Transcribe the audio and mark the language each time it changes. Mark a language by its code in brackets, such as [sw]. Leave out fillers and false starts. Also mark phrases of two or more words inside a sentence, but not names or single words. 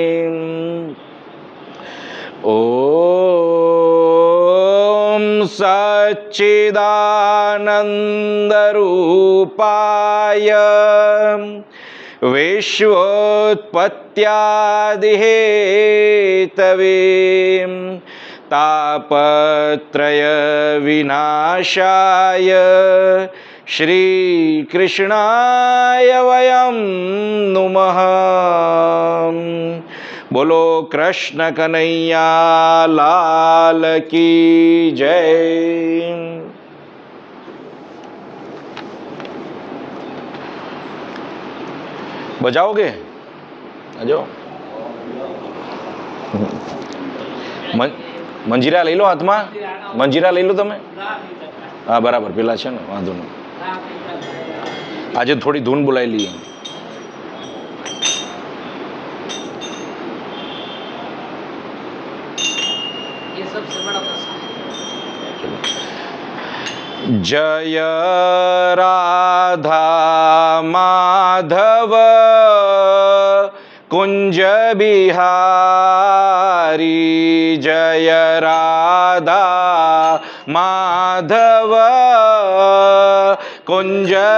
[sa] ॐ सच्चिदानन्दरूपाय विश्वोत्पत्त्यादिहेतवे तापत्रयविनाशाय श्रीकृष्णाय वयं नुमः। [hi] बोलो कृष्ण कन्हैया लाल की जय। बजाओगे? आ जाओ। [gu] મંજીરા લઈ લો હાથમાં, મંજીરા લઈ લો તમે. હા બરાબર, પેલા છે ને, વાંધો નહીં. આજે થોડી ધૂન બોલાવી લઈએ. [hi] जय राधा माधव कुंज बिहारी, जय राधा माधव कुंज